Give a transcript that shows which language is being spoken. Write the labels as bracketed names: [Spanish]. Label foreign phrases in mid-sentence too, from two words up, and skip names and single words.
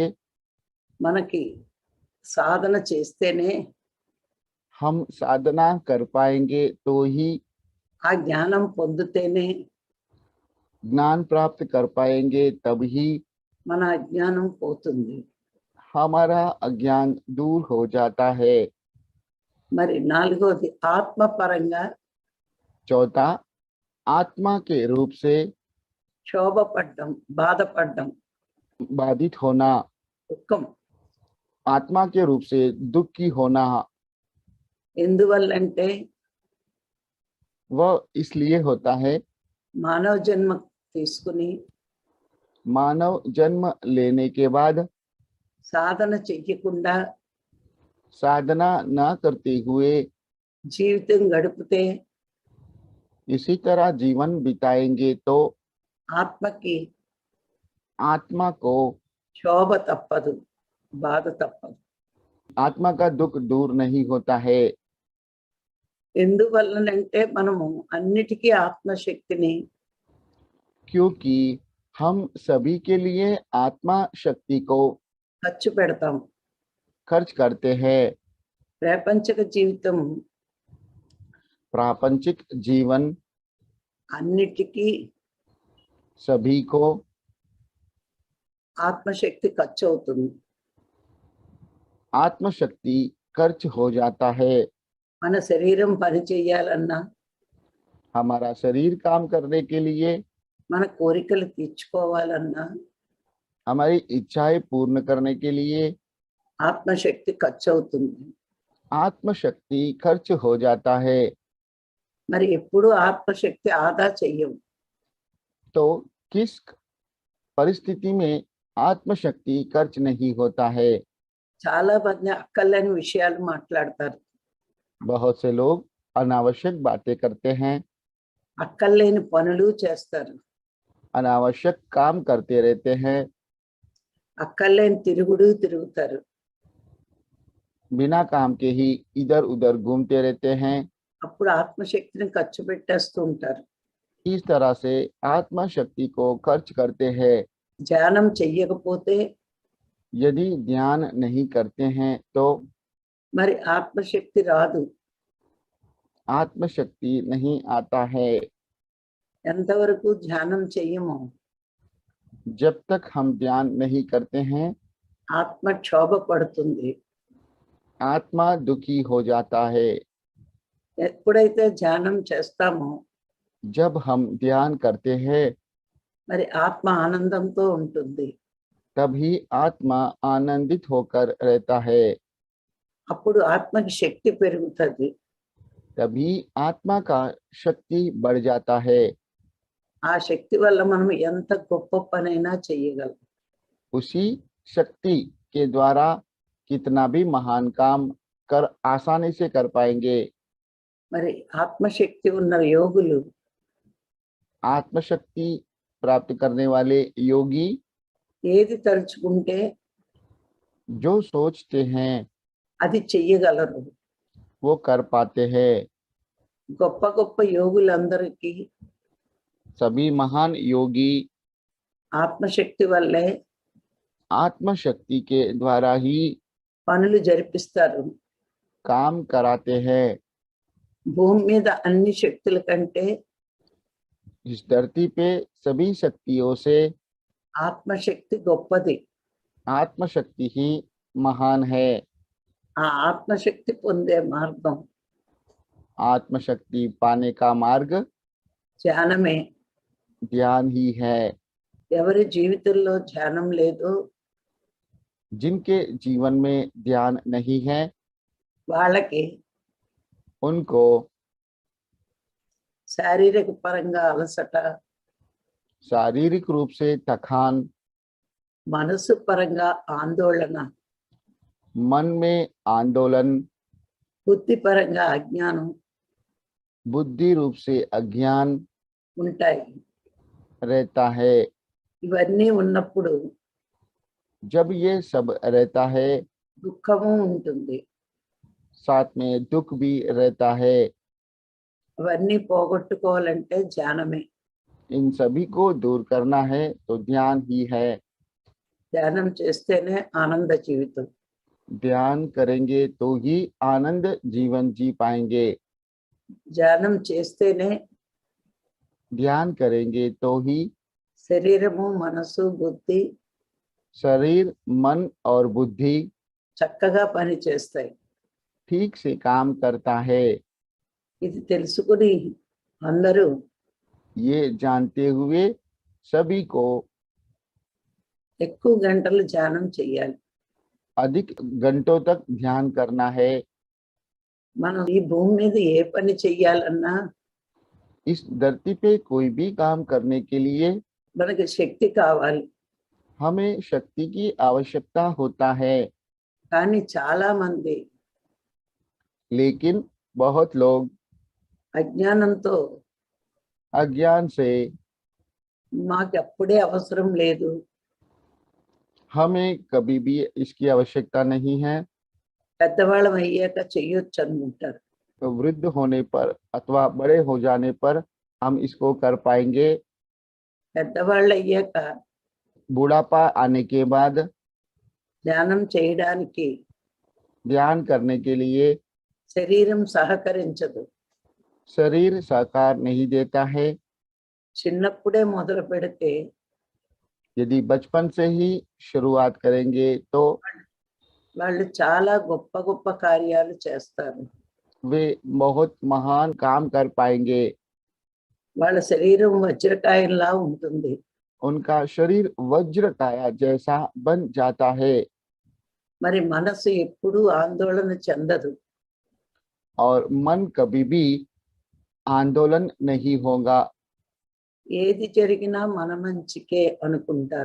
[Telugu] మనకి సాధన చేస్తేనే [Hindi] हम साधना कर पाएंगे, तो ही [Telugu] ఆ జ్ఞానం పొందితేనే [Hindi] ज्ञान प्राप्त कर पाएंगे, तब ही [Telugu] మన అజ్ఞానం పోతుంది. [Hindi] हमारा अज्ञान दूर हो जाता है। [Telugu] మరి నాలుగోది ఆత్మపరంగా [Hindi] चौथा, आत्मा के रूप से [Telugu] క్షోభపడ్డం, బాధపడ్డం, [Hindi] बाधित होना, [Telugu] దుఃఖం. [Hindi] आत्मा के रूप से दुखी होना। [Telugu] ఎందువల్లంటే [Hindi] वह इसलिए होता है [Telugu] మానవ జన్మ తీసుకుని [Hindi] मानव जन्म लेने के बाद [Telugu] సాధన చెయ్యకుండా [Hindi] साधना न करते हुए [Telugu] జీవితం గడిపితే [Hindi] इसी तरह जीवन बिताएंगे तो [Telugu] ఆత్మకి [Hindi] आत्मा को, [Telugu] క్షోభ తప్పదు, బాధ తప్పదు. [Hindi] आत्मा का दुख दूर नहीं होता है। [Telugu] ఎందువల్లనంటే మనము అన్నిటికీ ఆత్మశక్తిని [Hindi] क्योंकि हम सभी के लिए आत्मा शक्ति को [Telugu] ఖర్చు పెడతాం. [Hindi] खर्च करते हैं। [Telugu] ప్రాపంచిక జీవితం [Hindi] प्रापंचिक जीवन [Telugu] అన్నిటికీ [Hindi] सभी को [Telugu] ఆత్మశక్తి ఖర్చు అవుతుంది. [Hindi] आत्मशक्ति खर्च हो जाता है। [Telugu] మన శరీరం పని చేయాలన్నా, [Hindi] हमारा शरीर काम करने के लिए, [Telugu] మన కోరికలు తీర్చుకోవాలన్నా [Hindi] हमारी इच्छाएं पूर्ण करने के लिए [Telugu] ఆత్మశక్తి ఖర్చు అవుతుంది. [Hindi] आत्मशक्ति खर्च हो जाता है। [Telugu] మరి ఎప్పుడు ఆత్మశక్తి ఆదా చెయ్యం. [Hindi] तो किस परिस्थिति में आत्मशक्ति खर्च नहीं होता है? [Telugu] చాలా మంది అక్కర్లేని విషయాలు మాట్లాడతారు, [Hindi] बहुत से लोग अनावश्यक बातें करते हैं, [Telugu] అక్కర్లేని పనులు చేస్తారు, [Hindi] अनावश्यक काम करते रहते हैं, [Telugu] అక్కర్లేని తిరుగుతారు. [Hindi] बिना काम के ही इधर उधर घूमते रहते हैं। [Telugu] అప్పుడు ఆత్మశక్తిని ఖర్చు పెట్టేస్తూ ఉంటారు. [Hindi] इस तरह से आत्मा शक्ति को खर्च करते हैं। [Telugu] ధ్యానం చెయ్యకపోతే [Hindi] यदि ध्यान नहीं करते हैं तो [Telugu] మరి ఆత్మశక్తి రాదు. [Hindi] आत्मशक्ति नहीं आता है [Telugu] ఎంతవరకు ధ్యానం చెయ్యమో [Hindi] जब तक हम ध्यान नहीं करते हैं। [Telugu] ఆత్మ క్షోభ పడుతుంది. [Hindi] आत्मा दुखी हो जाता है। [Telugu] ఎప్పుడైతే ధ్యానం చేస్తామో [Hindi] जब हम ध्यान करते हैं [Telugu] మరి ఆత్మ ఆనందంతో ఉంటుంది. [Hindi] तभी आत्मा आनंदित होकर रहता है। [Telugu] అప్పుడు ఆత్మకి శక్తి పెరుగుతుంది. [Hindi] तभी आत्मा का शक्ति बढ़ जाता है। [Telugu] ఆ శక్తి వల్ల మనం ఎంత గొప్ప పనైనా చెయ్యగలం. [Hindi] उसी शक्ति के द्वारा कितना भी महान काम कर आसानी से कर पाएंगे। [Telugu] మరి ఆత్మశక్తి ఉన్న యోగులు [Hindi] आत्मशक्ति प्राप्त करने वाले योगी [Telugu] ఏది తలుచుకుంటే [Hindi] जो सोचते हैं [Telugu] అది చెయ్యగలరు. [Hindi] वो कर पाते हैं। [Telugu] గొప్ప గొప్ప యోగులందరికీ [Hindi] सभी महान योगी [Telugu] ఆత్మశక్తి వల్లే [Hindi] आत्मशक्ति के द्वारा ही [Telugu] పనులు జరిపిస్తారు. [Hindi] काम कराते हैं। [Telugu] భూమి మీద అన్ని శక్తుల కంటే [Hindi] इस धरती पे सभी शक्तियों से [Telugu] ఆత్మశక్తి గొప్పది. [Hindi] आत्मशक्ति ही महान है। [Telugu] ఆ ఆత్మశక్తి పొందే మార్గం [Hindi] आत्मशक्ति पाने का मार्ग [Telugu] ధ్యానమే. [Hindi] ध्यान ही है। [Telugu] ఎవరి జీవితంలో ధ్యానం లేదో [Hindi] जिनके जीवन में ध्यान नहीं है [Telugu] వాళ్ళకి [Hindi] उनको [Telugu] శారీరక పరంగా అలసట, [Hindi] शारीरिक रूप से थकान, [Telugu] మనసు పరంగా ఆందోళన, [Hindi] मन में आंदोलन, [Telugu] బుద్ధి పరంగా అజ్ఞానం [Hindi] बुद्धि रूप से अज्ञान [Telugu] ఉంటాయి. [Hindi] रहता है। [Telugu] ఇవన్నీ ఉన్నప్పుడు [Hindi] जब ये सब रहता है [Telugu] దుఃఖము ఉంటుంది. [Hindi] साथ में दुख भी रहता है। [Telugu] అవన్నీ పోగొట్టుకోవాలంటే ధ్యానమే. [Hindi] इन सभी को दूर करना है तो ध्यान ही है। [Telugu] ధ్యానం చేస్తేనే ఆనంద జీవితం. [Hindi] ध्यान करेंगे तो ही आनंद जीवन जी पाएंगे। [Telugu] ధ్యానం చేస్తేనే [Hindi] ध्यान करेंगे तो ही [Telugu] శరీరము, మనసు, బుద్ధి [Hindi] शरीर, मन और बुद्धि [Telugu] చక్కగా పని చేస్తాయి. [Hindi] ठीक से काम करता है। [Telugu] ఇది తెలుసుకుని అందరూ [Hindi] ये जानते हुए सभी को [Telugu] ఎక్కువ గంటలు ధ్యానం చేయాలి. [Hindi] अधिक घंटों तक ध्यान करना है। [Telugu] మనం ఈ భూమి మీద ఏ పని చెయ్యాలన్నా [Hindi] इस धरती पे कोई भी काम करने के लिए [Telugu] మనకి శక్తి కావాలి. [Hindi] हमें शक्ति की आवश्यकता होता है। [Telugu] కానీ చాలా మంది [Hindi] लेकिन बहुत लोग [Telugu] అజ్ఞానంతో [Hindi] अज्ञान से [Telugu] మాకు అప్పుడే అవసరం లేదు, [Hindi] हमें कभी भी इसकी आवश्यकता नहीं है, [Telugu] పెద్దవాళ్ళం అయ్యాక చెయ్యొచ్చు అనుకుంటారు. [Hindi] तो वृद्ध होने पर अथवा बड़े हो जाने पर हम इसको कर पाएंगे। [Telugu] పెద్దవాళ్ళు అయ్యాక [Hindi] बुढ़ापा आने के बाद [Telugu] ధ్యానం చేయడానికి [Hindi] ध्यान करने के लिए [Telugu] శరీరం సహకరించదు. [Hindi] शरीर सहकार नहीं देता है। [Telugu] చిన్నప్పుడే మొదలు పెడితే [Hindi] यदि बचपन से ही शुरुआत करेंगे तो [Telugu] వాళ్ళు చాలా గొప్ప గొప్ప కార్యాలు చేస్తారు. [Hindi] वे बहुत महान काम कर पाएंगे। [Telugu] వాళ్ళ శరీరం వజ్రకాయంలా ఉంటుంది. [Hindi] उनका शरीर वज्र काया जैसा बन जाता है [Telugu] మరి మనసు ఎప్పుడూ ఆందోళన చెందదు. [Hindi] और मन कभी भी आंदोलन नहीं होगा। [Telugu] ఏది జరిగినా మన మంచికే అనుకుంటారు.